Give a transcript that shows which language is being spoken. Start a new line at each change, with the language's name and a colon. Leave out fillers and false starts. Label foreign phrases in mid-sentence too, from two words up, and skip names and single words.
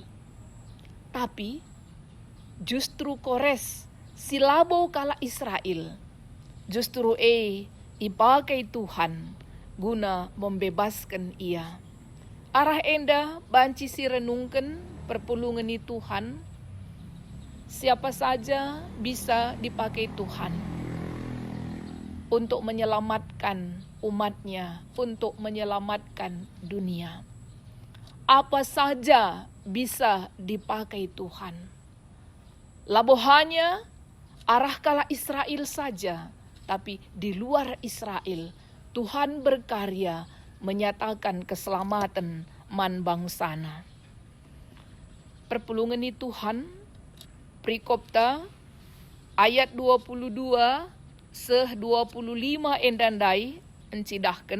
Batak Karo: Tapi justru Kores si labo kala Israel justru ipakai Tuhan guna membebaskan ia. Arah enda banci si renungkan perpulungan ni Tuhan.
Indonesian: Siapa saja bisa dipakai Tuhan untuk menyelamatkan umatnya, untuk menyelamatkan dunia. Apa saja bisa dipakai Tuhan.
Batak Karo: Labohanya arah kala
Indonesian: Israel saja, tapi di luar Israel Tuhan berkarya menyatakan keselamatan
Batak Karo: man bangsana. Perpulungan ni Tuhan, Prikopta ayat 22 seh 25 endandai encidahkan.